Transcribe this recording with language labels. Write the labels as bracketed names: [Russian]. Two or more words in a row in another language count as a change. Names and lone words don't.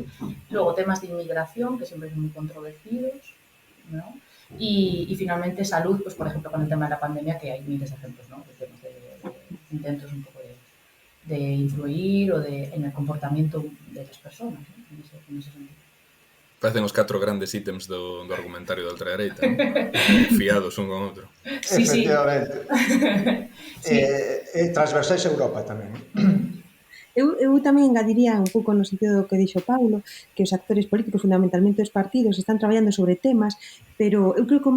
[Spanish] Luego temas de inmigración, que siempre son muy controvertidos, ¿no? Y finalmente salud, pues por ejemplo con el tema de la pandemia, que hay miles de ejemplos, ¿no?, de temas de intentos un poco de influir o en el comportamiento de las personas, ¿no?, en ese sentido. [Galician] Parecen os 4 grandes ítems do argumentario da ultradereita, ¿no? Fiados un con outro. Sí, efectivamente. Sí. Transversais a Europa tamén. Eu tamén engadiría un pouco no sentido do que dixo Paulo, que os actores políticos, fundamentalmente os partidos, están traballando sobre temas, pero eu creo que o